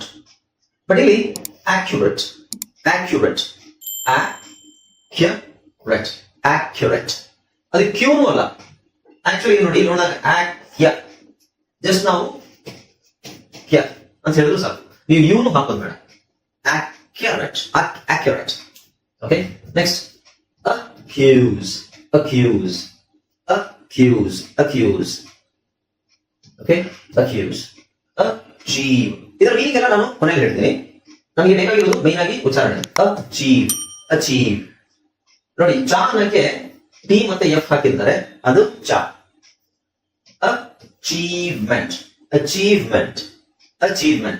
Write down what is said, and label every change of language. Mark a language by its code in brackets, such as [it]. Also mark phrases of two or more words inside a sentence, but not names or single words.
[en] ಬಟ್ ಇಲ್ಲಿ accurate, accurate, accurate, accurate. [kn] ಅದು ಕ್ಯೂನು ಅಲ್ಲ. ಆಕ್ಚುಲಿ ನೋಡಿ, ನೋಡಿದಾಗ ಜಸ್ಟ್ ನಾವು ಅಂತ ಹೇಳಿದ್ರು ಸಾಕು, ನೀವು ಇವನು ಹಾಕೋದು ಬೇಡ. [en] accurate, accurate. Okay, next accuse, accuse, accuse, accuse. Okay, accuse, achieve. [kn] ಇದರ ಮೀನಿಂಗ್ ಎಲ್ಲ ನಾನು ಕೊನೆಯಲ್ಲಿ ಹೇಳ್ತೀನಿ. ನನಗೆ ಬೇಕಾಗಿರೋದು ಮೈನ್ ಆಗಿ ಉಚ್ಚಾರಣೆ. [en] achieve, achieve. [kn] ನೋಡಿ, ಚಾ ಅನ್ನಕ್ಕೆ ಟಿ ಮತ್ತೆ ಎಫ್ ಹಾಕಿದ್ದಾರೆ, ಅದು ಚಾ. [en] achievement, achievement, achievement.